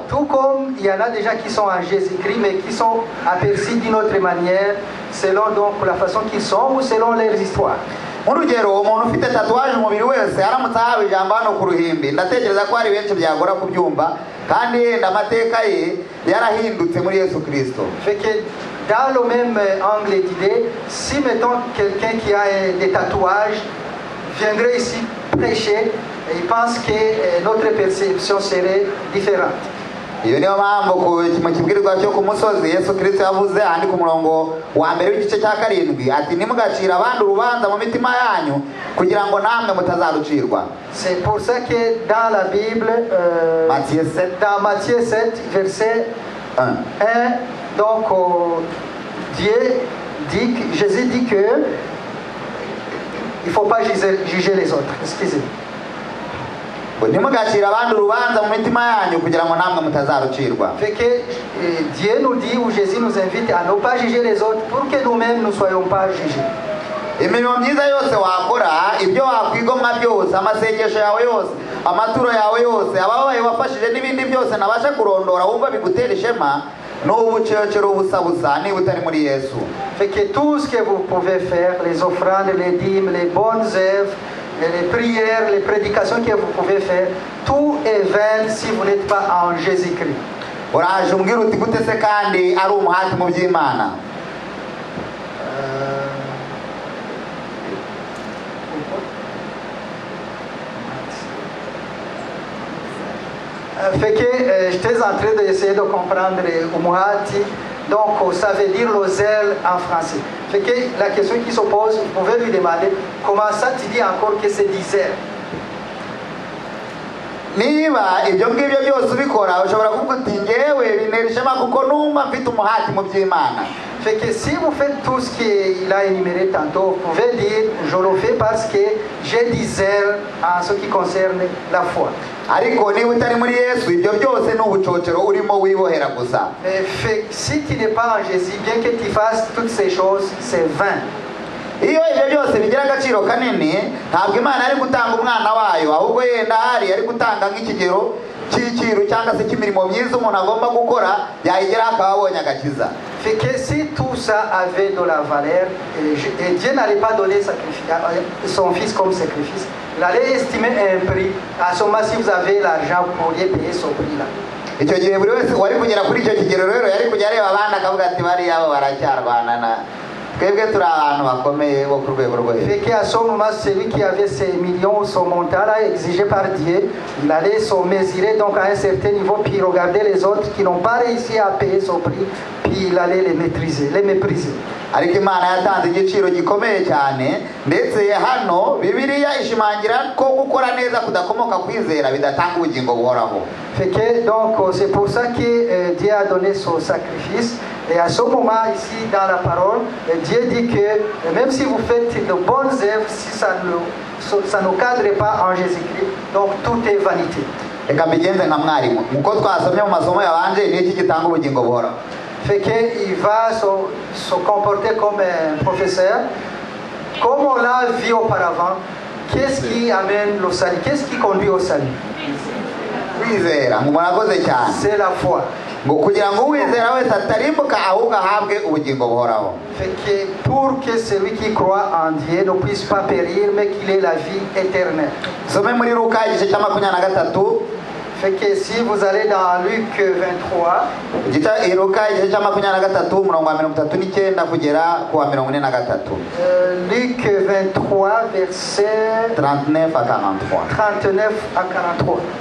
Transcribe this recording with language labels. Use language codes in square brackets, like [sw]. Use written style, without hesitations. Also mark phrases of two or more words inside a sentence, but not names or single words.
[fr] Tout comme il y en a des gens qui sont en Jésus-Christ, mais qui sont aperçus d'une autre manière, selon donc la façon qu'ils sont ou selon leurs histoires. [rw] Nk'urugero, umuntu ufite tatuwaje umubiri wese aramutse ahawe ijambo hano ku ruhimbi, ndatekereza ko hari benshi byagora kubyumva, kandi yenda amateka ye yarahindutse muri Yesu Kristo. [fr] Fait que dans le même angle d'idée, si mettons quelqu'un qui a des tatouages viendrait ici prêcher, il pense que notre perception serait différente. [rw] Iyo niyo mpamvu mu kibwirizwa cyo ku musozi Yesu Kristo yavuze ahandi ku murongo wa mbere w'igice cya 7 ati nimugacira abandi urubanza mu mitima yanyu kugira ngo namwe mutazarucirwa. [fr] C'est pour ça que dans la Bible, dans Matthieu 7, verset 1, donc Jésus dit que il ne faut pas juger les autres. Excusez. [rw] Nimugacira abandi urubanza mu mitima yanyu kugira ngo namwe mutazarucirwa. [fr] Fait que Dieu nous dit, ou Jésus nous invite à ne pas juger les autres pour que nous-mêmes ne soyons pas jugés. [rw] Imirimo myiza yose wakora, ibyo wakwigomwa byose, amasengesho yawe yose, amaturo yawe yose, ababaye wafashije n'ibindi byose nabasha kurondora wumva bigutera ishema, n'ubucecero ubusabusa niba utari muri Yesu. [fr] Fait que tout ce que vous pouvez faire, les offrandes, les dîmes, les bonnes œuvres, les prières, les prédications que vous pouvez faire, tout est vain si vous n'êtes pas en Jésus-Christ. [rw] Uraje umbwira uti gute se kandi ari umuhati mu by'Imana? [fr] Fait que j'étais en train d'essayer de comprendre umuhati. Donc, ça veut dire le zèle en français. Fait que la question qui se pose, vous pouvez lui demander comment ça tu dis encore que c'est du zèle. [rw] Niba ibyo ngibyo byose ubikora ushobora kuvuga uti ngewe bintera ishema kuko numva mfite umuhati mu by'Imana. [fr] Fait que si vous faites tout ce qu'il a énuméré tantôt, vous pouvez dire je le fais parce que j'ai du zèle en ce qui concerne la foi. [rw] Ariko niba utari muri Yesu ibyo byose n'ubucocero urimo wibohera gusa. [fr] Si tu n'es pas en Jésus, bien que tu fasses toutes ces choses, c'est vain. [rw] Iyo ibyo byose bigira agaciro kanini ntabwo Imana ari gutanga umwana wayo, ahubwo yenda hari ari gutanga nk'ikigero cy'ikiru cyangwa se cy'imirimo myiza umuntu agomba gukora yayigera akaba abonye agakiza. [fr] Fait que si tout ça avait de la valeur, et Dieu n'allait pas donner son fils comme sacrifice, il allait estimer un prix. À ce moment, si vous avez l'argent, vous pourriez payer ce prix-là. [rw] Icyo gihe buri wese wari kugera kuri icyo kigero rero yari kujya areba abana akavuga ati bariya bo baracyarwanana, twebwe turi abantu bakomeye bo ku rwego rwo hejuru. [fr] Fait qu'à ce moment, celui qui avait ces millions, ce montant-là exigé par Dieu, il allait se mesurer donc à un certain niveau, puis regarder les autres qui n'ont pas réussi à payer son prix, puis il allait les maîtriser, les mépriser. [rw] Ariko Imana yatanze igiciro gikomeye cyane, ndetse hano Bibiliya ishimangira ko gukora neza kudakomoka kwizera bidatanga ubugingo buhoraho. [fr] Fait que donc c'est pour ça que Dieu a donné son sacrifice. Et à ce moment ici dans la parole, Dieu dit que même si vous faites de bonnes œuvres, si ça ne cadre pas en Jésus-Christ, donc tout est vanité. [rw] Reka mbigenze nka mwarimu nkuko twasomye mu masomo yabanje n'iki gitanga ubugingo buhoraho. [fr] Fait qu'il va se comporter comme un professeur, comme on l'a vu auparavant. Qu'est-ce qui amène le salut? Qu'est-ce qui conduit au salut? [rw] Kwizera murakoze cyane. [fr] C'est la foi. [rw] Ngo kugira ngo uwizera wese atarimbuka ahubwo ahabwe ubugingo buhoraho. [fr] Fait que pour que celui qui croit en Dieu ne puisse pas périr mais qu'il ait la vie éternelle. [rw] Some muri Luka igice cya 23. [fr] Fait que si vous allez dans Luc 23, [rw] Luka igice cya 23 umurongo wa 39 kugera ku wa 43. [fr] Luc 23 verset 39 à 43. 39 à 43.